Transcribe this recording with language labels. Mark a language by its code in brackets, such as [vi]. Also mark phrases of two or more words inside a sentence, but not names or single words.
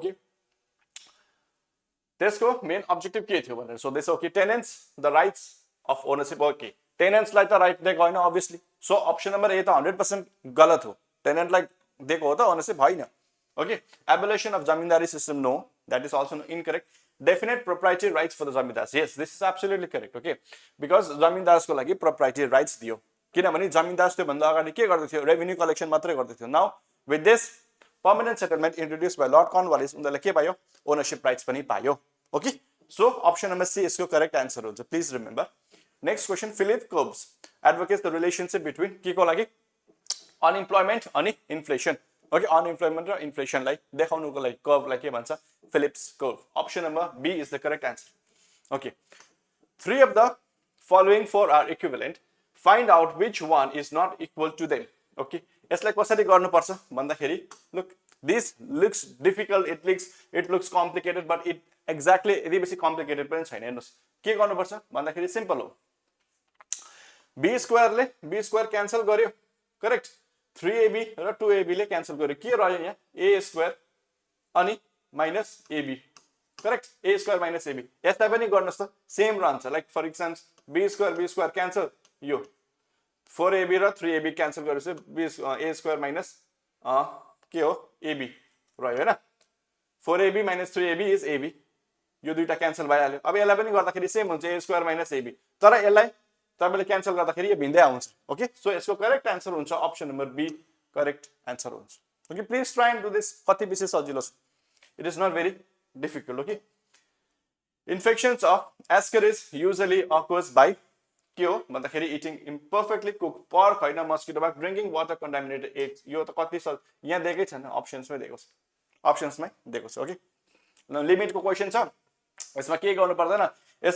[ne] ओके, त्यसको [en] main objective [ne] के थियो भनेर सोध्दैछ। [en] okay, tenants the rights of ownership. okay, tenantslai त right [ne] दिएको होइन [en] obviously, so option number A [ne] त 100% गलत हो। टेनेन्टलाई दिएको हो त ओनरशिप होइन। [en] okay, abolition of zamindari system, no, that is also incorrect. definite proprietary rights for the zamindars, yes, this is absolutely correct. ओके, [ne] बिकज जमिनदार्सको लागि [en] proprietary rights [ne] दियो, किनभने जमिनदार्स त्यो भन्दा अगाडि के गर्दै थियो? [en] revenue collection [ne] मात्रै गर्दै थियो। [en] now with this permanent settlement introduce by Lord Cornwallis, [ne] उनीहरूले के पायो? [en] ownership rights [ne] पनि पायो। [en] okay, so option number C यसको correct answer हुन्छ, please remember। next question. Phillip Cobbs advocates the relationship between [ne] के को लागि? [en] unemployment अनि inflation. okay, unemployment [ne] र इन्फ्लेसनलाई देखाउनुको लागि कर्वलाई के भन्छ? [en] Phillips curve. option number B is the correct answer. ओके, 3 of the following 4 are equivalent. Find out which one is not equal to them. Okay, [ne] यसलाई कसरी गर्नुपर्छ भन्दाखेरि [en] look, this looks difficult, it looks complicated, but it exactly [ne] यति बेसी [en] complicated [ne] पनि छैन। हेर्नुस् के गर्नुपर्छ भन्दाखेरि सिम्पल हो। [en] b squarele b square cancel [ne] गर्यो, करेक्ट? 3ab र 2ab ले क्यान्सल गर्यो, के रह्यो यहाँ? [en] a square अनि minus ab, correct? a square minus ab. [ne] यसलाई पनि गर्नुस् त, सेम रहन्छ। [en] like for example b square cancel, [ne] यो 4ab र 3ab क्यान्सल गरेपछि [en] a square minus [ne] के हो? ab रह्यो हैन? [en] 4ab minus 3ab is ab, [ne] यो दुईटा क्यान्सल भइहाल्यो। अब यसलाई पनि गर्दाखेरि सेम हुन्छ, [en] a square minus ab, [ne] तर यसलाई तपाईले क्यान्सल गर्दाखेरि यो भिन्दै आउँछ। [en] okay, so यसको correct answer हुन्छ option number B, correct answer हुन्छ okay please try and do this [ne] कति बेसी सजिलो छ [en] it is not very difficult okay infections of ascaris usually occurs by [ne] के हो भन्दाखेरि [en] eating imperfectly cook pork होइन mosquito bag drinking water contaminated eggs [ne] यो त कति यहाँ दिएकै छैन अप्सन्समै दिएको छ [en] अप्सन्समै दिएको छ okay limitko question [ne] छ यसमा के गर्नु पर्दैन यसमा